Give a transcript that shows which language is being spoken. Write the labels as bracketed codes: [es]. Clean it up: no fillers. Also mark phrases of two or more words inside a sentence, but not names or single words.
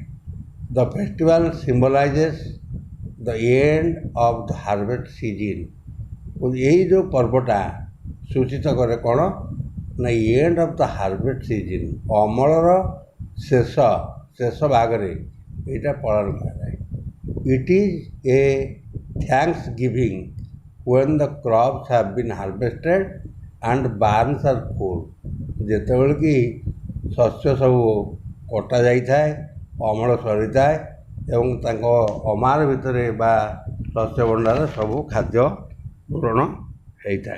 [en] The festival symbolizes the end of the harvest season. [or] ଏଇ ଯେଉଁ ପର୍ବଟା ସୂଚିତ କରେ କ'ଣ ନା [en] end of the harvest season, [or] ଅମଳର ଶେଷ ଭାଗରେ ଏଇଟା ପାଳନ କରାଯାଏ। [en] It is a thanks giving when the crops have been harvested and barns are full। [or] ଯେତେବେଳେ କି ଶସ୍ୟ ସବୁ କଟା ଯାଇଥାଏ, ଅମଳ ସରିଥାଏ ଏବଂ ତାଙ୍କ ଅମାର ଭିତରେ ବା ଶସ୍ୟ ଭଣ୍ଡାରରେ ସବୁ ଖାଦ୍ୟ ପୂରଣ ହେଇଥାଏ।